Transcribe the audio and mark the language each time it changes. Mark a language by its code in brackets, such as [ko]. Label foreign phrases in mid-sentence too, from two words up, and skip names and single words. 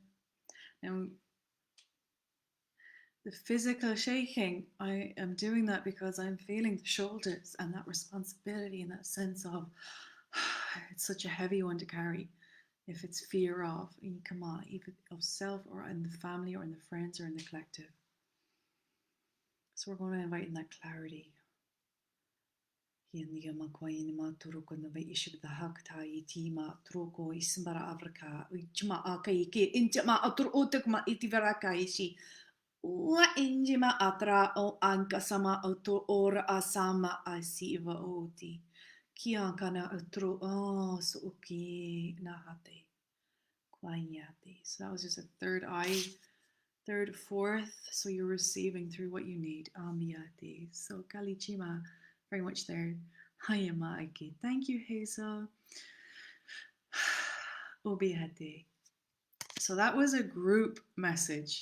[en] Now, the physical shaking, I am doing that because I'm feeling the shoulders and that responsibility and that sense of it's such a heavy one to carry. If it's fear of, come on, either of self or in the family or in the friends or in the collective. So we're going to invite in that clarity. Yama Quain Maturuk and the Vaishib the Hakta Itima Troko Ismbara Africa, Jima Akaike, Intima Atur Otakma Itivaraka Ishi, Wa Injima Atra o Ankasama Auto or Asama Asiva Oti, Kiankana Atro, oh, Suki Nahate, Quanyati. So that was just a third eye. Third, fourth, so you're receiving through what you need. Amiyati. So Kalichima, very much there. Hayama Aiki. Thank you, Hazel. Obihati. So that was a group message.